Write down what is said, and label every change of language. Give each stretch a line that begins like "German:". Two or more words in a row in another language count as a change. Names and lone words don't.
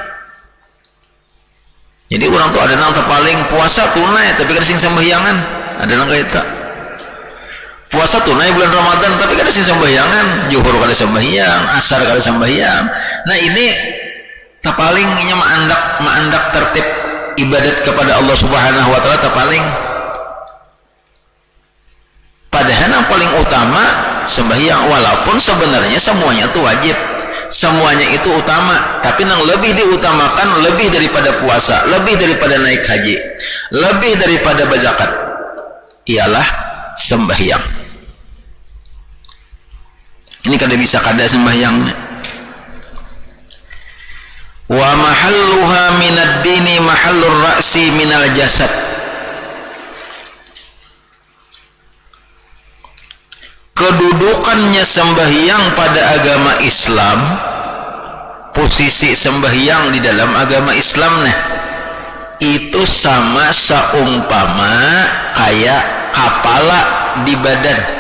Banjar: Jadi orang tu ada nang terpaling puasa tunai tapi kada sing sembahyangan, ada nang kaita. Puasa tunai bulan Ramadan tapi kada sing sembahyangan, zuhur kada sembahyang, asar kada sembahyang. Nah ini terpaling inya maandak tertib ibadat kepada Allah
Arabic: Subhanahu wa taala
Banjar: terpaling.
Indonesian: Padahal yang paling utama sembahyang, walaupun sebenarnya semuanya itu wajib, semuanya itu utama, tapi yang lebih diutamakan lebih daripada puasa, lebih daripada naik haji, lebih daripada berzakat ialah sembahyang.
Banjar: Ini kada bisa kada sembahyangnya.
Arabic: Wa mahalluha minad dini mahallur ra'si minal jasad.
Indonesian: Kedudukannya sembahyang pada agama Islam, posisi sembahyang di dalam agama Islam itu sama seumpama kayak kepala di badan.